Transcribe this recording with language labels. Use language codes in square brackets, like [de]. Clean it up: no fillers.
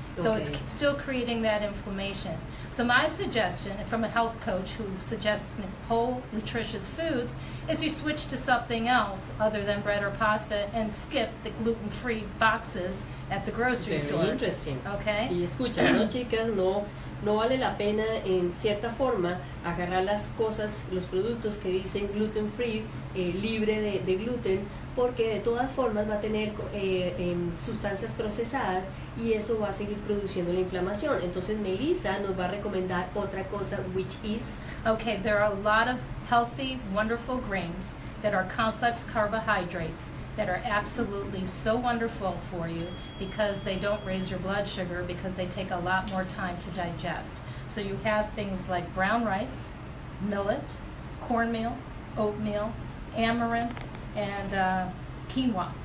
[en] So it's still creating that inflammation. So my suggestion from a health coach who suggests whole, nutritious foods is you switch to something else other than bread or pasta and skip the gluten-free boxes at the grocery store. Very interesting. Okay. [es] Si escuchan, ¿no, chicas? No vale la pena, en cierta forma, agarrar las cosas, los productos que dicen gluten-free, libre de gluten, porque de todas formas va a tener sustancias procesadas, y eso va a seguir produciendo la inflamación. Entonces Melissa nos va a recomendar otra cosa, [en] which is... Okay, there are a lot of healthy, wonderful grains that are complex carbohydrates that are absolutely so wonderful for you because they don't raise your blood sugar, because they take a lot more time to digest. So you have things like brown rice, millet, cornmeal, oatmeal, amaranth, and quinoa.